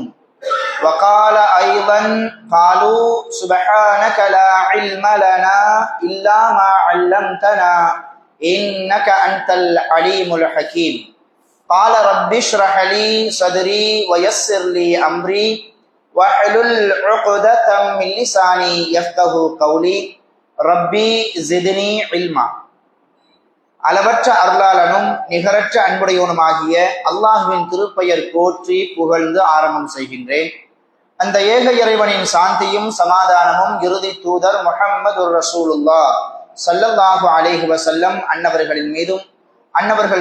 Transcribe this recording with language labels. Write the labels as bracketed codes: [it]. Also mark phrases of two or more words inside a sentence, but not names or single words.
[ar] وقال أيضا قالوا سبحانك لا علم لنا إلا ما علمتنا إنك أنت العليم الحكيم. قال رب اشرح لي صدري ويسر لي أمري واحلل عقدة من لساني يفقهوا قولي ربي زدني علما. [ta] அளவற்ற அருளாளனும் நிகரற்ற அன்புடையவனுமாகிய அல்லாஹுவின் திருப்பெயர் போற்றி புகழ்ந்து ஆரம்பம் செய்கின்றேன். அந்த ஏக இறைவனின் சாந்தியும் சமாதானமும் இறுதி தூதர் [ar] محمد رسول الله صلى الله عليه وسلم [ta] அன்னவர்களின் மீதும் அன்னவர்கள்